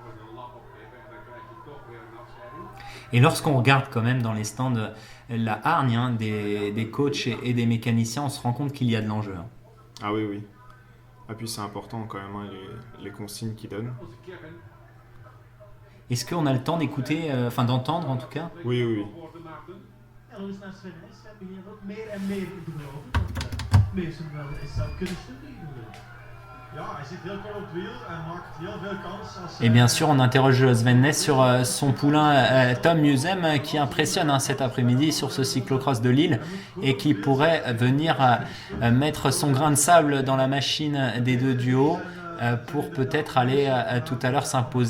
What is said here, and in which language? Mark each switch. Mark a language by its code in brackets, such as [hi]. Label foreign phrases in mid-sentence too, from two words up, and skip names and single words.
[fr] Et lorsqu'on regarde quand même dans les stands la hargne hein, des coachs et des mécaniciens, on se rend compte qu'il y a de l'enjeu. Hein. Ah oui, oui. Et puis c'est important quand même, hein, les consignes qu'il donne. Est-ce qu'on a le temps d'écouter, d'entendre en tout cas? Oui, oui, oui. [nl] En dus naar Sven. Sven begint ook meer en meer te geloven dat Mason wel eens zou kunnen sturen. Ja, hij zit heel kort op het wiel en maakt heel veel kans. [fr] Et bien sûr, on interroge Sven Nys sur son poulain Tom Musum qui impressionne hein, cet après-midi sur ce cyclocross de Lille et qui pourrait venir mettre son grain de sable dans la machine des deux duos pour peut-être aller tout à l'heure s'imposer.